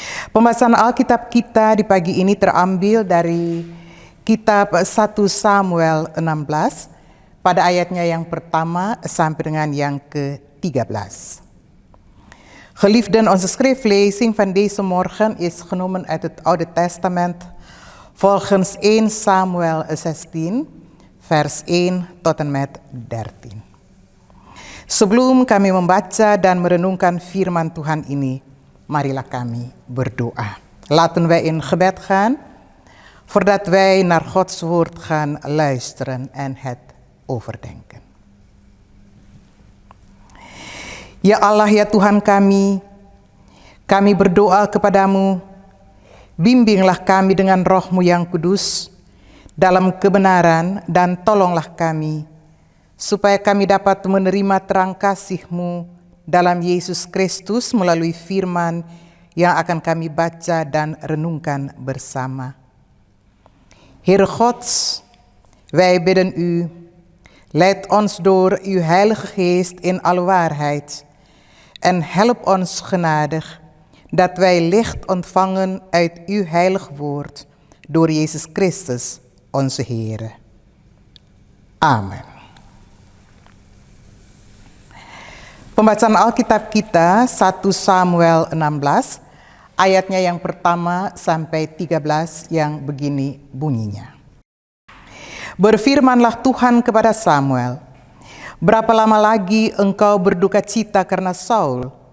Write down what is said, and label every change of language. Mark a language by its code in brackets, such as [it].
[id] Pembacaan Alkitab kita di pagi ini terambil dari kitab 1 Samuel 16 pada ayatnya yang pertama sampai dengan yang ke-13. [nl] Geliefden, onze schriftlezing van deze morgen is genomen uit het Oude Testament volgens 1 Samuel 16 vers 1 tot en met 13. [id] Sebelum kami membaca dan merenungkan firman Tuhan ini, marilah kami berdoa. [nl] Laten wij in gebed gaan, voordat wij naar Gods woord gaan luisteren en het overdenken. [id] Ya Allah, ya Tuhan kami berdoa kepadamu, bimbinglah kami dengan Roh-Mu yang kudus, dalam kebenaran, dan tolonglah kami, supaya kami dapat menerima terang kasih-Mu dalam Yesus Kristus melalui firman yang akan kami baca dan renungkan bersama. [nl] Heere God, wij bidden u, leid ons door uw Heilige Geest in alle waarheid en help ons genadig, dat wij licht ontvangen uit uw heilig woord door Jezus Christus, onze Heere. Amen. [id] Pembacaan Alkitab kita 1 Samuel 16, ayatnya yang pertama sampai 13 yang begini bunyinya. Berfirmanlah Tuhan kepada Samuel, berapa lama lagi engkau berduka cita karena Saul?